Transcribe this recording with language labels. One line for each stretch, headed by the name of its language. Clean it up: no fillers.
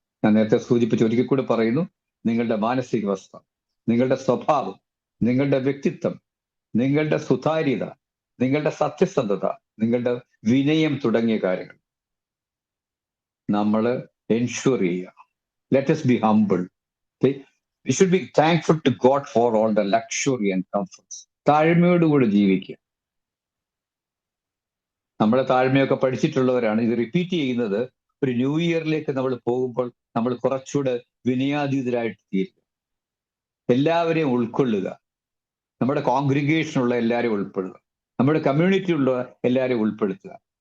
Malayalam: ഞാൻ നേരത്തെ സൂചിപ്പിച്ച് ഒരിക്കൽ കൂടി പറയുന്നു, നിങ്ങളുടെ മാനസികാവസ്ഥ, നിങ്ങളുടെ സ്വഭാവം, നിങ്ങളുടെ വ്യക്തിത്വം, നിങ്ങളുടെ സുതാര്യത, നിങ്ങളുടെ സത്യസന്ധത, നിങ്ങളുടെ വിനയം തുടങ്ങിയ കാര്യങ്ങൾ നമ്മൾ എൻഷുർ ചെയ്യുക.
English: Let us be humble. We should be thankful to God for all the luxury and comforts.
Malayalam: താഴ്മയോടുകൂടി ജീവിക്കുക. നമ്മളെ താഴ്മയൊക്കെ പഠിച്ചിട്ടുള്ളവരാണ്. ഇത് റിപ്പീറ്റ് ചെയ്യുന്നത് ഒരു ന്യൂ ഇയറിലേക്ക് നമ്മൾ പോകുമ്പോൾ നമ്മൾ കുറച്ചുകൂടെ വിനയാതീതരായിട്ട് തീരുക. എല്ലാവരെയും ഉൾക്കൊള്ളുക. നമ്മുടെ കോൺഗ്രിഗേഷനുള്ള എല്ലാവരെയും ഉൾപ്പെടുക, നമ്മുടെ കമ്മ്യൂണിറ്റിയുള്ള എല്ലാവരെയും ഉൾപ്പെടുത്തുക.